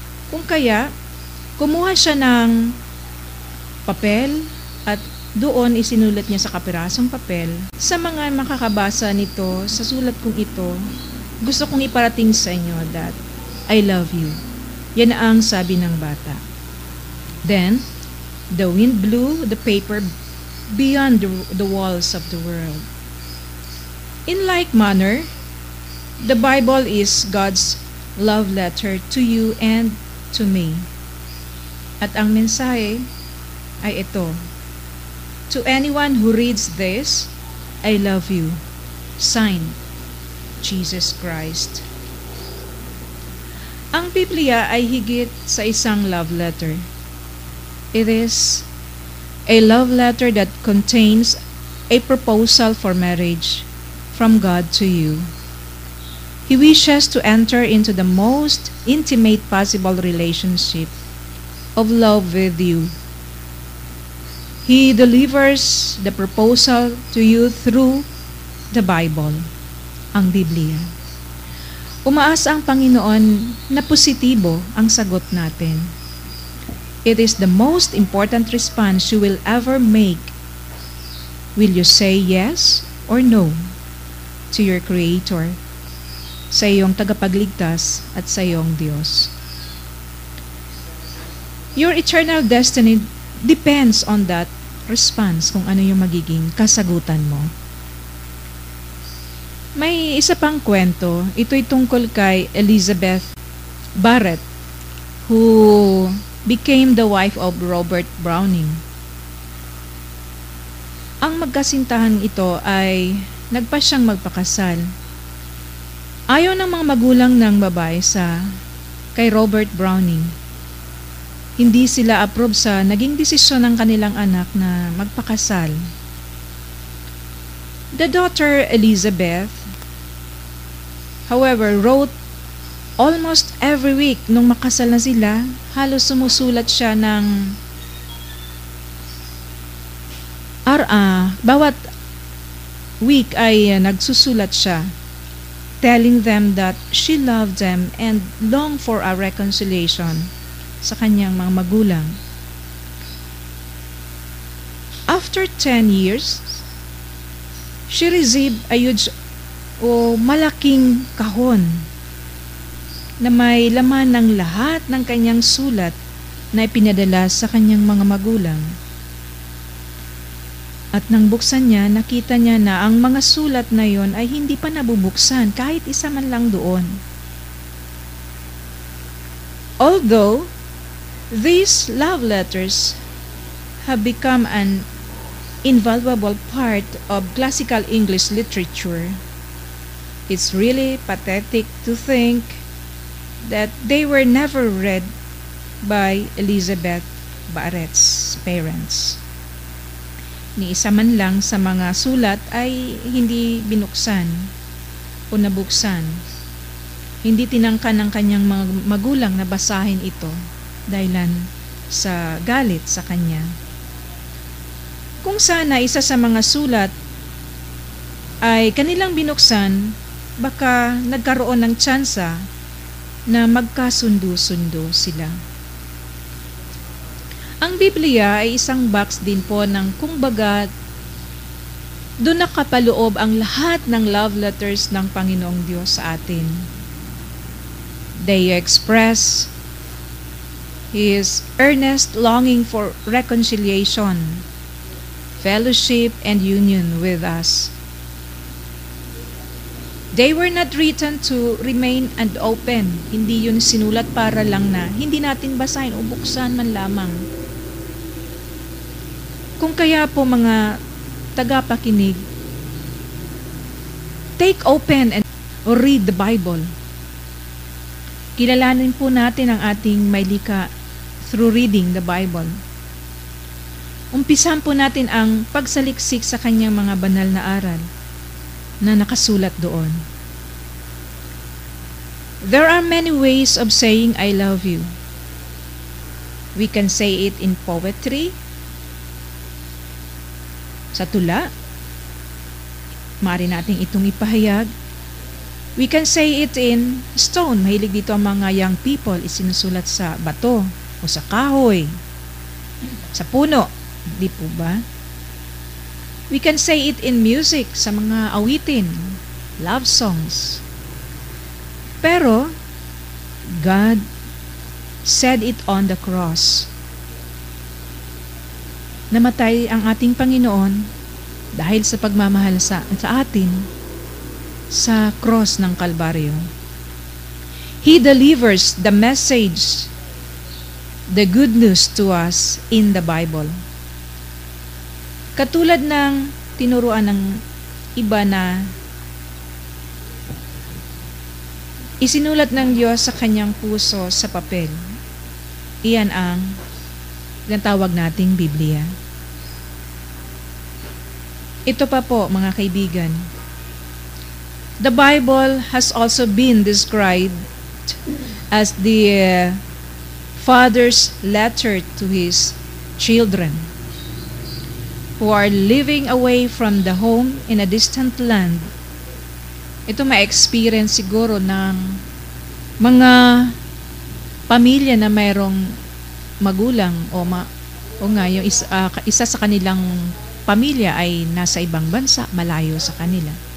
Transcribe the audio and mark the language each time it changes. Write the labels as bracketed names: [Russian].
[Filipino] Kung kaya, kumuha siya ng papel at doon isinulat niya sa kapirasong papel. Sa mga makakabasa nito, sa sulat kong ito, gusto kong iparating sa inyo [English] that I love you. [Filipino] Yan ang sabi ng bata. [English] Then, the wind blew the paper beyond the walls of the world. In like manner, the Bible is God's love letter to you and to me. [Filipino] At ang mensahe ay ito: [English] to anyone who reads this, I love you. Signed, Jesus Christ. [Filipino] Ang Biblia ay higit sa isang love letter. [English] It is a love letter that contains a proposal for marriage from God to you. He wishes to enter into the most intimate possible relationship of love with you. He delivers the proposal to you through the Bible, [Filipino] ang Biblia. Umaasa ang Panginoon na positibo ang sagot natin. [English] It is the most important response you will ever make. Will you say yes or no? to your Creator, [Filipino] sa iyong tagapagligtas at sa iyong Diyos. [English] Your eternal destiny depends on that response, [Filipino] kung ano yung magiging kasagutan mo. May isa pang kwento, ito'y tungkol kay Elizabeth Barrett, [English] who became the wife of Robert Browning. [Filipino] Ang magkasintahan ito ay nagpa siyang magpakasal. Ayaw ng mga magulang ng babae kay Robert Browning. Hindi sila approve sa naging desisyon ng kanilang anak na magpakasal. [English] The daughter Elizabeth, however, wrote almost every week [Filipino] nung makasal na sila. Halos sumusulat siya ng bawat week ay nagsusulat siya, [English] telling them that she loved them and longed for a reconciliation [Filipino] sa kanyang mga magulang. [English] After 10 years, she received a huge [Filipino] malaking kahon na may laman ng lahat ng kanyang sulat na ipinadala sa kanyang mga magulang. At nang buksan niya, nakita niya na ang mga sulat na yon ay hindi pa nabubuksan, kahit isa man lang doon. [English] Although these love letters have become an invaluable part of classical English literature, it's really pathetic to think that they were never read by Elizabeth Barrett's parents. [Filipino] Ni isa man lang sa mga sulat ay hindi binuksan o nabuksan. Hindi tinangkan ng kanyang mga magulang na basahin ito dahilan sa galit sa kanya. Kung sana isa sa mga sulat ay kanilang binuksan, baka nagkaroon ng tsansa na magkasundo-sundo sila. Ang Biblia ay isang box din po ng kumbaga doon nakapaloob ang lahat ng love letters ng Panginoong Diyos sa atin. [English] They express His earnest longing for reconciliation, fellowship, and union with us. They were not written to remain and open. [Filipino] Hindi yun sinulat para lang na hindi natin basahin o buksan man lamang. Kung kaya po mga tagapakinig, [English] take open and read the Bible. [Filipino] Kilalanin po natin ang ating may likha [English] through reading the Bible. [Filipino] Umpisan po natin ang pagsaliksik sa kanyang mga banal na aral na nakasulat doon. [English] There are many ways of saying I love you. We can say it in poetry, [Filipino] sa tula, maaari natin itong ipahayag. [English] We can say it in stone. [Filipino] Mahilig dito ang mga [English] young people, [Filipino] isinusulat sa bato o sa kahoy, sa puno. Di po ba? [English] We can say it in music, [Filipino] sa mga awitin, [English] love songs. Pero, God said it on the cross. [Filipino] Namatay ang ating Panginoon dahil sa pagmamahal sa atin sa cross ng Kalbaryo. [English] He delivers the message, the good news to us in the Bible. [Filipino] Katulad ng tinuruan ng iba na isinulat ng Diyos sa kanyang puso sa papel. Iyan ang tawag nating Biblia. Ito pa po, mga kaibigan. [English] The Bible has also been described as the father's letter to his children who are living away from the home in a distant land. [Filipino] Ito ma-experience siguro ng mga pamilya na mayroong magulang o yung isa sa kanilang pamilya ay nasa ibang bansa, malayo sa kanila.